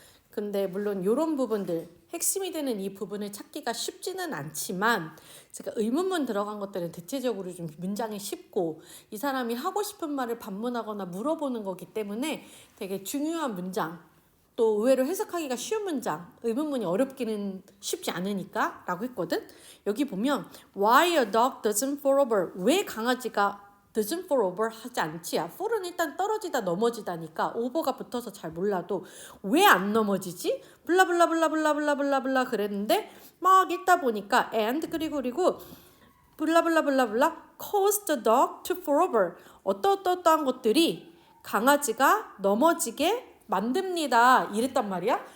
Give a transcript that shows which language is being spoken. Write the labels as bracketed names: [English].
[Korean] 근데 물론 요런 부분들 핵심이 되는 이 부분을 찾기가 쉽지는 않지만 제가 의문문 들어간 것들은 대체적으로 좀 문장이 쉽고 이 사람이 하고 싶은 말을 반문하거나 물어보는 거기 때문에 되게 중요한 문장, 또 의외로 해석하기가 쉬운 문장, 의문문이 어렵기는 쉽지 않으니까 라고 했거든. 여기 보면 [English] Why a dog doesn't fall over, [Korean] 왜 강아지가 [English] doesn't fall over [Korean] 하지 않지야. fall은 일단 떨어지다 넘어지다니까 over가 붙어서 잘 몰라도 왜 안 넘어지지? 블라블라블라블라블라블라블라 그랬는데 막 읽다 보니까 and 그리고 블라블라블라블라 [English] cause the dog to fall over, [Korean] 어떠한 것들이 강아지가 넘어지게 만듭니다 이랬단 말이야.